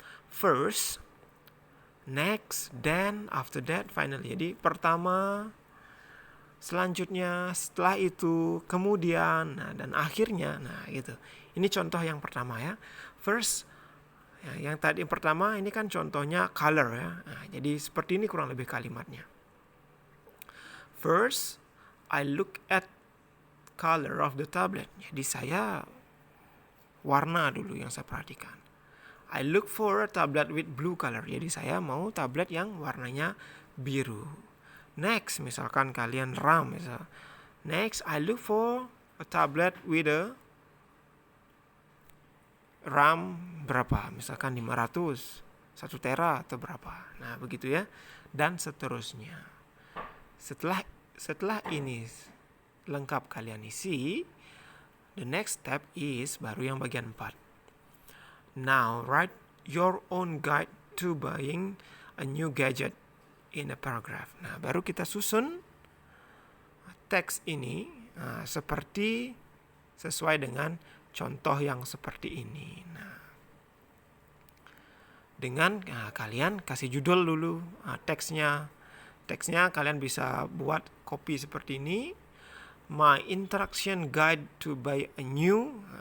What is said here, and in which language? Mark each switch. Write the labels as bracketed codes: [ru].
[en] First, next, then, after that, finally. [id] Jadi pertama, selanjutnya, setelah itu, kemudian, dan akhirnya. Gitu. Ini contoh yang pertama ya. First, yang tadi pertama ini kan contohnya color ya. Jadi seperti ini kurang lebih kalimatnya. [en] First, I look at color of the tablet. [id] Jadi saya warna dulu yang saya perhatikan. [en] I look for a tablet with blue color. [id] Jadi saya mau tablet yang warnanya biru. [en] Next, [id] misalkan kalian [en] RAM. Next, I look for a tablet with a RAM [id] berapa? Misalkan 500, 1 tera atau berapa. Nah, begitu ya. Dan seterusnya. Setelah ini lengkap kalian isi, [en] the next step is [id] baru yang bagian 4. [en] Now write your own guide to buying a new gadget in a paragraph. [id] Nah, baru kita susun teks ini seperti sesuai dengan contoh yang seperti ini. Nah, dengan kalian kasih judul dulu teksnya. Teksnya kalian bisa buat copy seperti ini. [en] My instruction guide to buy a new.